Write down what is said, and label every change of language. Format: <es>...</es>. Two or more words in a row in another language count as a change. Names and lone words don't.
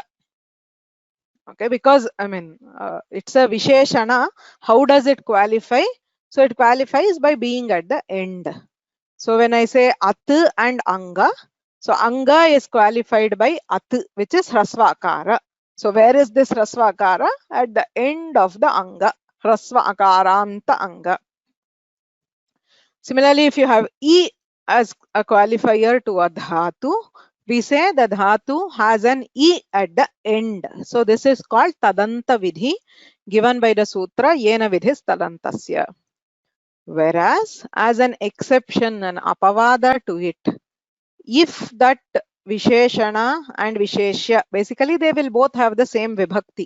<en>Okay, because I mean it's a Visheshana. How does it qualify? So it qualifies by being at the end. So when I say at and anga, so anga is qualified by at, which is</en> <sa>hrasva akara.</sa> <en>So where is this</en> <sa>hrasva akara?</sa> <en>At the end of the anga,</en> <sa>hrasva akaranta anga.</sa> <en>Similarly, if you have e as a qualifier to a dhatu, we say the dhatu has an e at the end. So this is called</en> <sa>tadanta vidhi,</sa> <en>given by the sutra</en> <sa>yena vidhis tadantasya.</sa> <en>Whereas as an exception, an apavada to it, if that Visheshana and Visheshya, basically they will both have the same vibhakti.</en>